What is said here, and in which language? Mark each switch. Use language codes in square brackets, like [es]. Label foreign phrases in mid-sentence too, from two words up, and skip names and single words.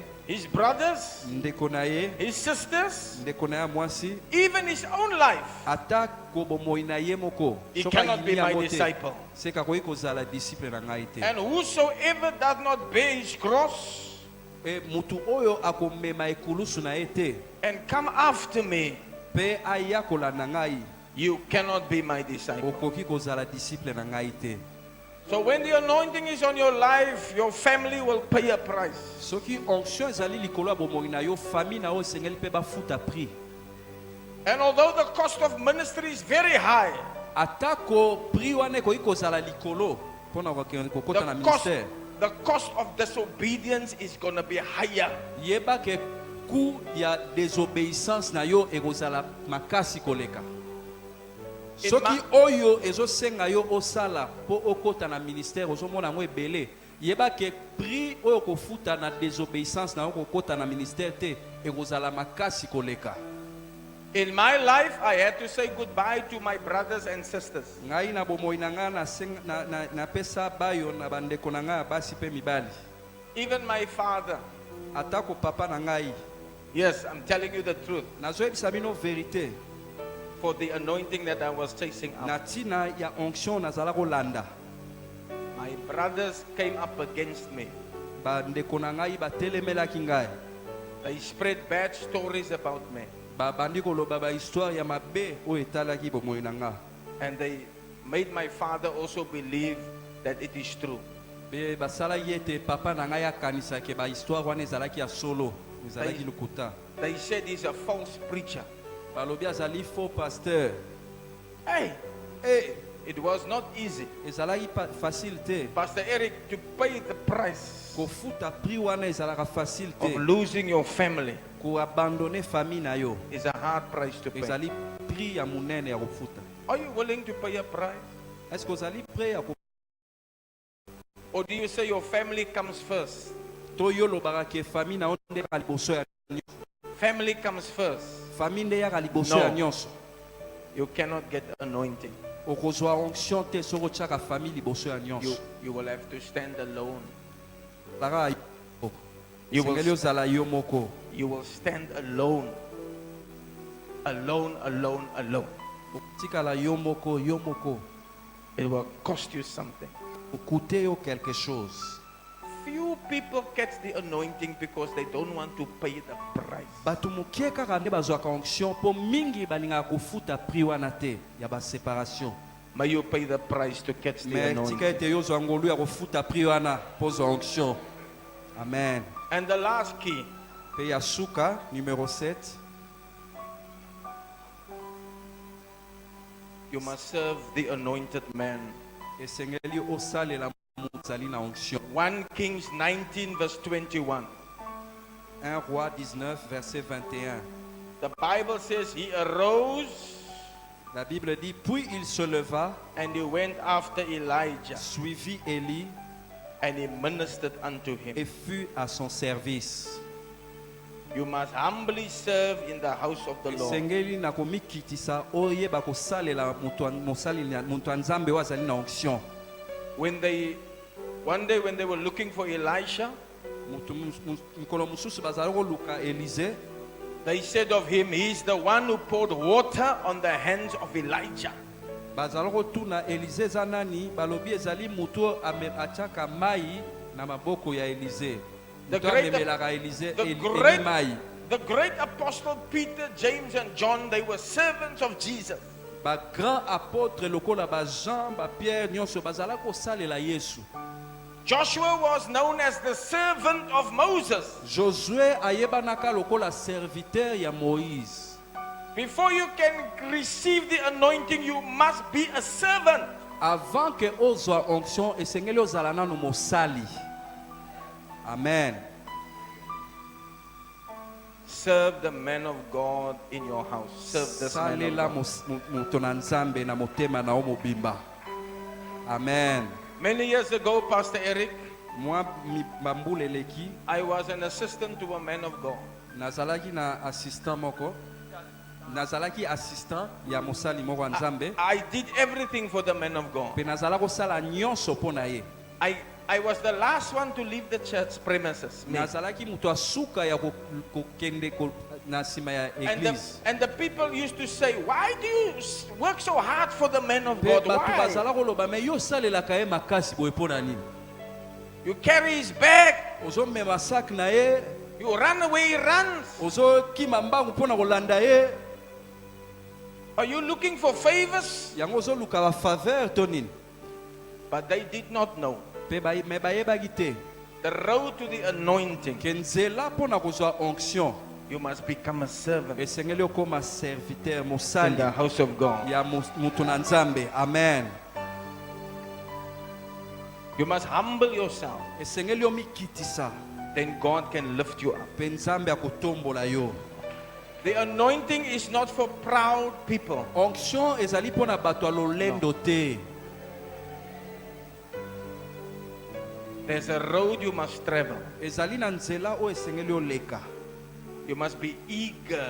[en] his brothers, [ln] ndeko na ye, [en] his sisters, [ln] ndeko na ya mwasi, [en] even his own life, [ln] ata kobomoi na ye moko, [en] he [ln] soki [en] cannot be [ln] ayini [en] my [ln] yango te, [en] disciple. [ln] seka koki kozala disciple na ngai te. [en] And whosoever does not bear his cross [ln] E mutu oyo akomema ekulusu na ye te, [en] and come after me, [ln] pe aya kolanda ngai, [en] you cannot be my disciple. [ln] okoki kozala disciple na ngai te. [en] So when the anointing is on your life, your family will pay a price. [ln] Soki onction ezali likolo ya bomoi na yo, famille na yo esengeli pe bafuta prix. [en] And although the cost of ministry is very high, [ln] Atako prix wana ekoki kozala likolo mpona kokota na ministère, [en] the cost of disobedience is going to be higher. [ln] yeba ke coût ya désobéissance na yo ekozala makasi koleka. Soki oyo ezosenga yo osala po okota na ministère ozomona yango ebele, yeba ke prix oyo kofuta na désobéissance na yo kokota na ministère te ekozala makasi koleka. [en] In my life, I had to say goodbye to my brothers and sisters. [ln] Ngai na bomoi na nga na pesa bayo na bandeko na nga basi pe mibali. [en] Even my father. [ln] Atako papa na ngai. [en] Yes, I'm telling you the truth. [ln] Nazoyebisa bino vérité. [en] For the anointing that I was chasing [ln] Na [en] after. [ln] tina ya onction nazala kolanda. [en] My brothers came up against me. [ln] Bandeko na ngai batelemelaki ngai. [en] They spread bad stories about me. [ln] Bandi koloba ba histoire ya mabe oyo etalaki bomoi na nga. [en] And they made my father also believe that it is true. [ln] Be basalaki ete papa na ngai akanisa ke ba histoire wana ezalaki ya solo, ezalaki Ai. lokuta. [en] They said he's a false preacher. [ln] Balobi azali [fr] faux pasteur. Hey, Eh, [en] it was not easy. [ln] ezalaki facile te. [en] Pastor Eric, to pay the price [ln] Kofuta prix wana ezalaka facile [en] of [ln] te. [en] losing your family [ln] Ko abandonner famille na yo [en] is a hard price to pay. [ln] ezali prix ya munene ya kofuta. [en] Are you willing to pay a price? [fr] Est-ce que [ln] ozali prêt ya [en] Or do you say your family comes first? [ln] to yo lobaka ke famille na yo nde yaka liboso ya [en] Family comes first. [ln] famille nde yaka liboso [en] No. [ln] ya nyonso. [en] You cannot get anointing. [ln] Okozwa onction te soki otiaka famille liboso ya nyonso. [en] You will have to stand alone. [ln] Ezalaka [en] You [ln] esengeli [en] will, [ln] ozala yo moko. [en] you will stand alone. alone, alone, alone. [ln] Tikala yo moko, yo moko. [en] It will cost you something. [fr] Coûter yo quelque chose. [en] Few people catch the anointing because they don't want to pay the price. [ln] Batu mukie kaka nde bazwaka onction po mingi balinga kufuta prix wana te ya ba séparation. [en] May you pay the price to catch the [ln] Mais tika [en] anointing. [ln] ete yo zwa ngolu ya kufuta prix wana po zwa onction. [en] Amen. And the last key, [ln] Pe ya suka numéro 7. [en] you must serve the anointed man. [ln] Esengeli osalela muzali na onction. [en] 1 Kings 19 verse 21. [fr] 1 Roi 19 verset 21. [en] The Bible says he arose [fr] La Bible dit puis il se leva, [en] and he went after Elijah [fr] suivit Élie [en] and he ministered unto him. [fr] et fut à son service. [en] You must humbly serve in the house of the Lord. [ln] Esengeli na komikitisa oyeba kosalela mutu nzambe oyo azali na onction. [en] One day when they were looking for Elisha, [ln] Mikolo mususu bazali koluka Élisée, [en] they said of him, he is the one who poured water on the hands of Elijah. [ln] bazali kotuna Élisée eza nani, balobi ezali mutu atiaka mai na maboko ya Élisée. [en] The [ln] Mutu [en] great- [ln] amemelaka Élisée [en] the [ln] Eli [en] great- [ln] mai. [en] The great apostle Peter, James, and John, they were servants of Jesus. [ln] Ba [fr] grand apôtre [ln] lokola ba Jean, ba Pierre nyonso bazala kosalela Yesu. [en] Joshua was known as the servant of Moses. [ln] Josué ayebanaka lokola serviteur ya Moïse. [en] Before you can receive the anointing, you must be a servant. [fr] Avant que [ln] ozwa onction esengeli ozala nanu mosali. [en] Amen. Serve the man of God in your house. Serve this man of [ln] Salela [en] God. [ln] moto na nzambe na motema na omobimba. [en] Amen. Many years ago, Pastor Eric, [ln] Moi bambule leki [en] I was an assistant to a man of God. [ln] nazalaki na assistant moko. Nazalaki assistant ya mosali moko ya nzambe. [en] I did everything for the man of God. [ln] Pe nazala kosala nyonso pona ye. [en] I was the last one to leave the church premises. [ln] Me. Nazalaki mutu asuka ya kokende na sima ya église. [en] And the people used to say, why do you work so hard for the man of [ln] Pe [en] God? [ln] batu [en] Why? [ln] bazala koloba me yo salelaka ye makasi boye pona nini? [en] You carry his bag, [ln] Ozomema sac na ye, [en] you run away, he runs. [ln] ozokima mbangu mpona kolanda ye, [en] Are you looking for favors? [ln] yango ozoluka ba faveur to nini? [en] But they did not know. [ln] Pe me bayebaki te [en] The road to the anointing, [ln] ke nzela mpona kozwa onction [en] you must become a servant [ln] esengeli okoma serviteur [en] in [ln] mosali [en] the house of God. [ln] ya mutu na nzambe. [en] Amen. You must humble yourself. [ln] Esengeli omikitisa [en] Then God can lift you up. [ln] pe nzambe akotombola yo. [en] The anointing is not for proud people. [ln] Onction ezali mpona bato ya lolendo te. [en] There's a road you must travel. [ln] Ezali na nzela oyo esengeli oleka. [en] You must be eager.